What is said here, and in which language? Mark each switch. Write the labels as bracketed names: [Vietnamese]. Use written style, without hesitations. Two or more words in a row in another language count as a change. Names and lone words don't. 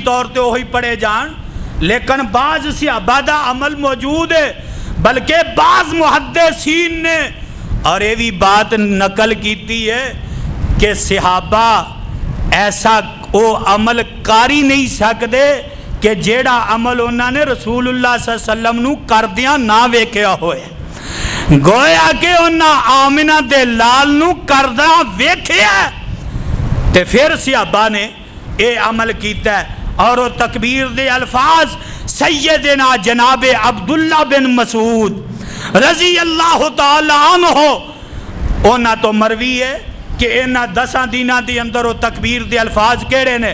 [Punjabi] طور تے وہی پڑھے جان، لیکن بعض صحابہ دا عمل موجود ہے، بلکہ بعض محدثین نے اور یہ بھی بات نقل کیتی ہے کہ صحابہ ایسا وہ عمل کاری نہیں سکتے کہ جیڑا عمل انہوں نے رسول اللہ [Arabic] صلی اللہ علیہ وسلم [Punjabi] نو کردیاں نہ ویکھیا ہوئے، گویا کہ انہاں آمنہ دے لال نو کردہ ویکھیا تے پھر صحابہ نے اے عمل کیتا ہے۔ اور وہ تکبیر دے الفاظ سیدنا جناب عبداللہ بن مسعود [Arabic] رضی اللہ تعالی عنہ [Punjabi] اونا تو مروی ہے کہ انہاں 10 دنوں دی اندر وہ تکبیر دے الفاظ کیڑے نے؟